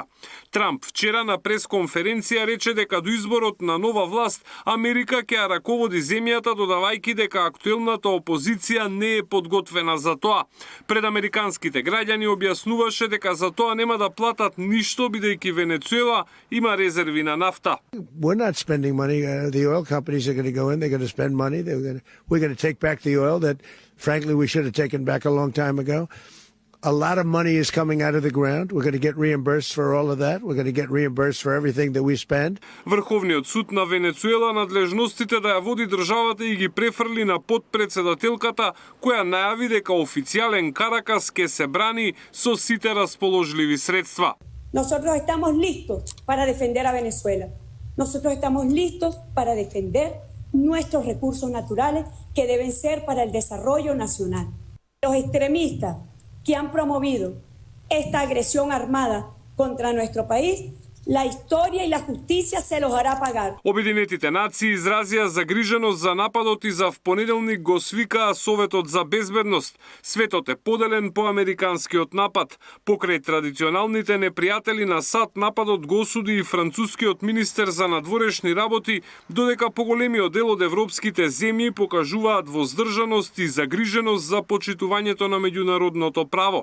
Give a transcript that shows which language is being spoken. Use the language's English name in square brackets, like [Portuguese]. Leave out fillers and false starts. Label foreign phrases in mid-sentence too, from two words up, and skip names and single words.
[Macedonian] Трамп вчера на пресконференција рече дека до изборот на нова власт Америка ќе ја раководи земјата, додавајќи дека актуелната опозиција не е подготвена за тоа. Пред американските граѓани објаснуваше дека за тоа нема да платат ништо, бидејќи Венецуела има резерви на нафта. [English] We're not spending money. The oil companies are going to go in. They're going to spend money. We're going to take back the oil that, frankly, we should have taken back a long time ago. A lot of money is coming out of the ground. We're going to get reimbursed for all of that. We're going to get reimbursed for everything that we spend. [Macedonian] Врховниот суд на Венецуела надлежностите да ја води државата и ги префрли на подпредседателката, која најави дека официјален Каракас ќе се брани со сите расположливи средства. [Spanish] Nosotros estamos listos para defender a Venezuela. Nosotros estamos listos para defender nuestros recursos naturales que deben ser para el desarrollo nacional. Los extremistas que han promovido esta agresión armada contra nuestro país, la historia y la justicia se los hará pagar. [Macedonian] Обединетите нации изразија загриженост за нападот и за впонеделник го свикаа Советот за безбедност. Светот е поделен по американскиот напад. Покрај традиционалните непријатели на САД, нападот го осуди и францускиот министер за надворешни работи, додека поголемиот дел од европските земји покажуваат воздржаност и загриженост за почитувањето на меѓународното право.